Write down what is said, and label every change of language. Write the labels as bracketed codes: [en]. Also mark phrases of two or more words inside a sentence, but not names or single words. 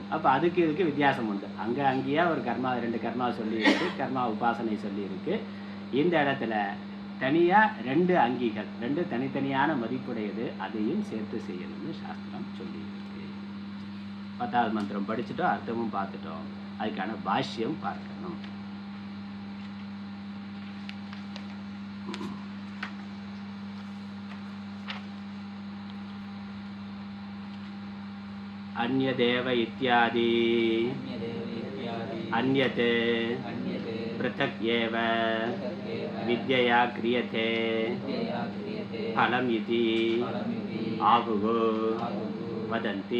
[ta] அப்போ அதுக்கு இதுக்கு வித்தியாசம் உண்டு. அங்கேயா ஒரு கர்மா, 2 கர்மா சொல்லியிருக்கு, கர்மா உபாசனை சொல்லியிருக்கு. இந்த இடத்துல தனியாக 2 அங்கிகள், 2 தனித்தனியான மதிப்புடையது, அதையும் சேர்த்து செய்யணும்னு சாஸ்திரம் சொல்லியிருக்கு. 10வது மந்திரம் படிச்சுட்டோம், அர்த்தமும் பார்த்துட்டோம். அதுக்கான பாஷ்யம் பார்க்கணும். [sa] अन्यदेव इत्यादि अन्यते पृथक् एव विद्यया क्रियते फलम् इति आहुः वदन्ति।